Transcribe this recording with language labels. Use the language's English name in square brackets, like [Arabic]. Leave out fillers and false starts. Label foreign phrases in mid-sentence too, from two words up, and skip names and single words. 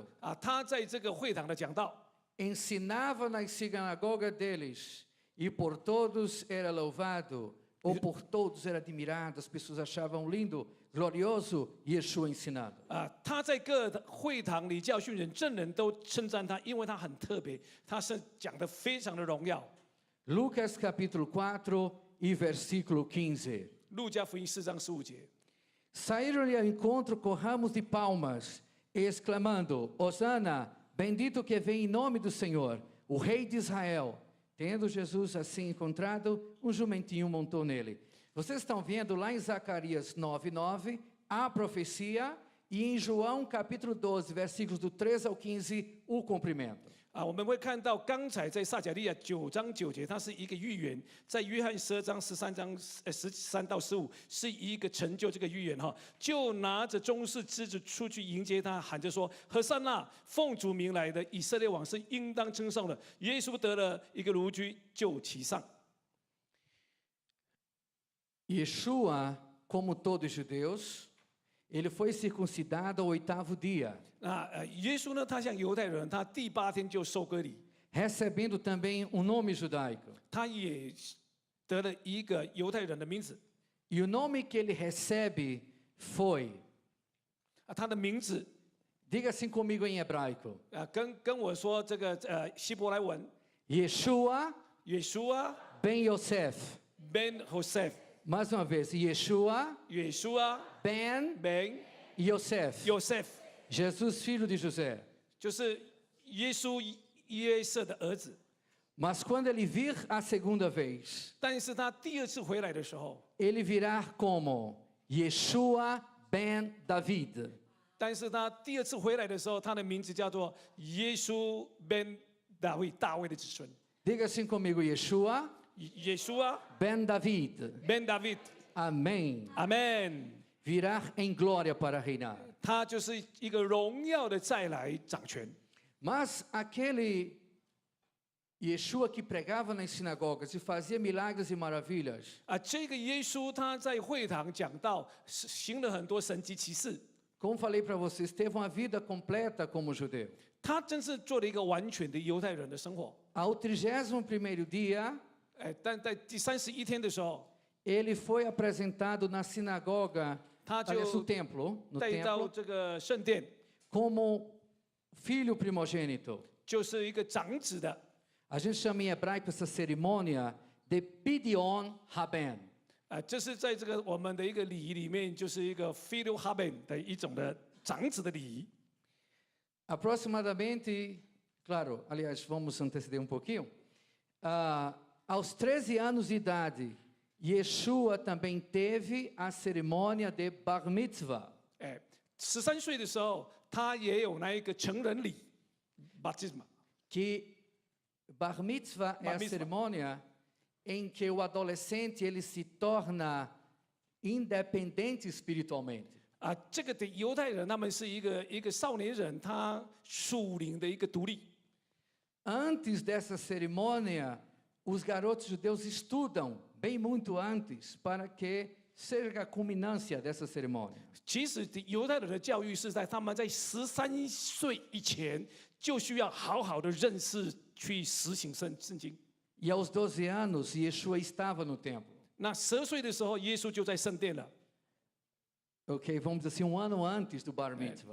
[Chinese] 啊，他在这个会堂的讲道， [Portuguese] ensinava nas sinagogas deles, e por todos era louvado, ou por todos era admirado, as pessoas achavam lindo, glorioso Yeshua ensinado. [Chinese] 啊，他在各会堂里教训人，证人都称赞他，因为他很特别，他是讲的非常的荣耀。 [Portuguese] Lucas capítulo 4 e versículo 15. [Chinese] 路加福音4章15节。 [Portuguese] Saíram-lhe ao encontro com ramos de palmas, exclamando: Hosana, bendito que vem em nome do Senhor, o Rei de Israel. Tendo Jesus assim encontrado, um jumentinho montou nele. Vocês estão vendo lá em Zacarias 9:9 a profecia e em João capítulo 12, versículos do 13 ao 15, o cumprimento. [Chinese] 啊，我们会看到刚才在撒迦利亚9章9节，它是一个预言；在约翰12章13到15是一个成就这个预言哈。就拿着棕树枝子出去迎接他，喊着说：“何塞那，奉主名来的以色列王是应当称颂的。” 耶稣得了一个驴驹就骑上。 [Portuguese] Yeshua, como todos os judeus, ele foi circuncidado ao 8º dia, [Chinese] 那耶稣呢，他像犹太人，他第8天就受割礼， [Portuguese] recebendo também um nome judaico. [Chinese] 他也得了一个犹太人的名字。 [Portuguese] E o nome que ele recebe foi, [Chinese] 啊，他的名字 [Portuguese] diga assim comigo em hebraico, [Chinese] 啊，跟我说这个希伯来文， [Portuguese] Yeshua [Chinese] 耶稣啊 [Portuguese] ben Yosef. [Chinese] Ben Joseph， [Portuguese] Mais uma vez, Yeshua [Chinese] 耶稣啊 [Portuguese] ben [Chinese] Ben [Portuguese] Yosef. [Chinese] Joseph， [Portuguese] Jesus, filho de José. [Chinese] 就是耶稣约瑟的儿子。 [Portuguese] Mas quando ele vir a segunda vez, [Chinese] 但是他第2次回来的时候， [Portuguese] ele virá como Yeshua ben David. [Chinese] 但是他第2次回来的时候，他的名字叫做耶稣 Ben 大卫的子孙。 [Portuguese] Diga assim comigo, Yeshua [Chinese] 耶稣啊 [Portuguese] ben David. [Chinese] Ben David， [Portuguese] Amém. [Chinese] Amen。 [Portuguese] Virá em glória para reinar. [Chinese] 他就是一个荣耀的再来掌权。 [Portuguese] Mas aquele Yeshua que pregava nas sinagogas e fazia milagres e maravilhas, [Chinese] 啊，这个耶稣他在会堂讲道，行了很多神迹奇事。 [Portuguese] como falei para vocês, teve uma vida completa como judeu. [Chinese] 他真是做了一个完全的犹太人的生活。 [Portuguese] Ao 31º dia, [Chinese] 哎，但在第31天的时候， [Portuguese] ele foi apresentado na sinagoga, [Chinese] 他 [Portuguese] aliás, [Chinese] 就 [Portuguese] no templo, [Chinese] 带到这个圣殿， [Portuguese] como filho primogênito. [Chinese] 就是一个长子的。 [Portuguese] A gente chama em hebraico essa cerimônia de [Hebrew] Pidyon Haben. [Chinese] 啊，这是在这个我们的一个礼仪里面，就是一个 [Hebrew] Filio Haben [Chinese] 的一种的长子的礼仪。 [Portuguese] Aproximadamente, claro, aliás, vamos anteceder um pouquinho. Aos 13 anos de idade, Yeshua também teve a cerimônia de [Hebrew] Bar Mitzvah. [Chinese] 哎，13岁的时候，他也有那一个成人礼 baptisma。 [Portuguese] Que [Hebrew] Bar Mitzvah [Portuguese] é Bar a mitzvah. cerimônia em que o adolescente ele se torna independente espiritualmente. [Chinese] 啊，这个的犹太人，他们是一个少年人，他属灵的一个独立。 [Portuguese] Antes dessa cerimônia, os garotos judeus estudam bem muito antes para que seja a culminância dessa cerimônia. [Chinese] 其实犹太人的教育是在他们在13岁以前就需要好好的认识，去实行圣经。 [Portuguese] E aos 12 anos, Yeshua estava no templo. [Chinese] 那12岁的时候，耶稣就在圣殿了。 [Portuguese] Ok, vamos dizer assim, um ano antes do [Hebrew] Bar Mitzvah.